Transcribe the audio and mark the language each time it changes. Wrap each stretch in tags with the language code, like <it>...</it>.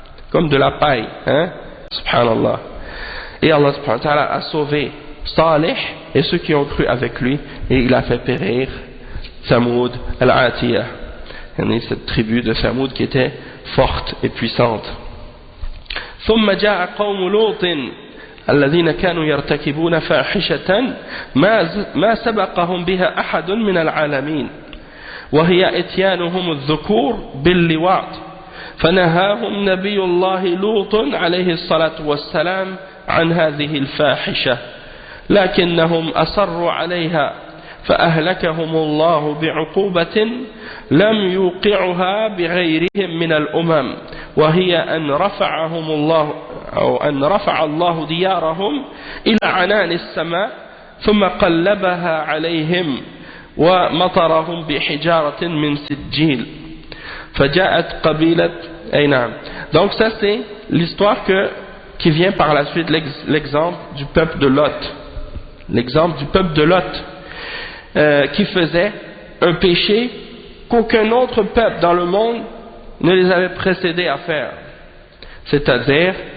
<fr>Comme de la paille,</fr> <ar>subhanallah.</ar> <fr>Et Allah</fr> <ar>subhanahu wa ta'ala</ar> <fr>a sauvé Salih et ceux qui ont cru avec lui, et il a fait périr Thamoud al-Atiyah, cette tribu de Thamoud qui était forte et puissante.</fr> <ar>ثم جاء قوم لوط الذين كانوا يرتكبون فاحشة ما سبقهم بها أحد من العالمين وهي إتيانهم الذكور باللواط فنهاهم نبي الله لوط عليه الصلاة والسلام عن هذه الفاحشة لكنهم أصروا عليها فأهلكهم الله بعقوبة لم يوقعها بغيرهم من الأمم وهي أن رفعهم الله أو أن رفع الله ديارهم إلى عنان السماء ثم قلبها عليهم ومطرهم بحجارة من سجيل فجاءت قبيلة أي نعم.</ar> <fr>Donc ça c'est l'histoire qui vient par la suite, l'exemple du peuple de Lot, l'exemple du peuple de Lot qui faisait un péché qu'aucun autre peuple dans le monde ne les avait précédés à faire, c'est-à-dire</fr>